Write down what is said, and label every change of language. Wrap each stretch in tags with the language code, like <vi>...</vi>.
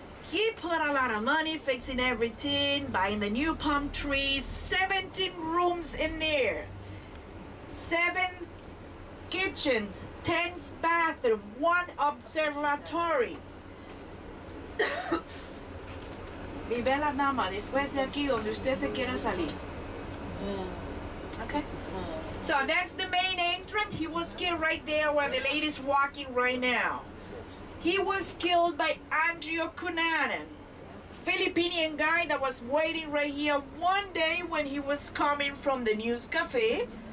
<en>He put a lot of money fixing everything, buying the new palm trees, 17 rooms in there, 7 kitchens, 10 bathrooms, 1 observatory.</en> <es>Mi ve la dama después de aquí donde usted se quiera salir.</es> <en>Okay? So that's the main entrance. He was killed right there where the lady's walking right now. He was killed by Andrew Cunanan, Filipinian guy that was waiting right here one day when he was coming from the news cafe.</en>